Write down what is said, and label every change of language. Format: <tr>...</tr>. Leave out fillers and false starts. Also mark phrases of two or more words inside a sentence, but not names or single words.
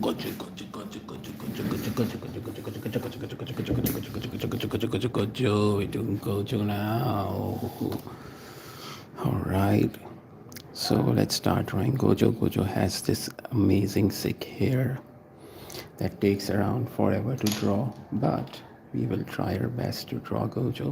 <en>Gojo, Gojo, Gojo, Gojo, Gojo, Gojo, Gojo, Gojo, Gojo, Gojo, Gojo, Gojo, Gojo, Gojo, Gojo, Gojo, Gojo, Gojo, Gojo, Gojo. We're doing Gojo now. All right. So let's start drawing Gojo. Gojo has this amazing sick hair that takes around forever to draw, but we will try our best to draw Gojo.</en>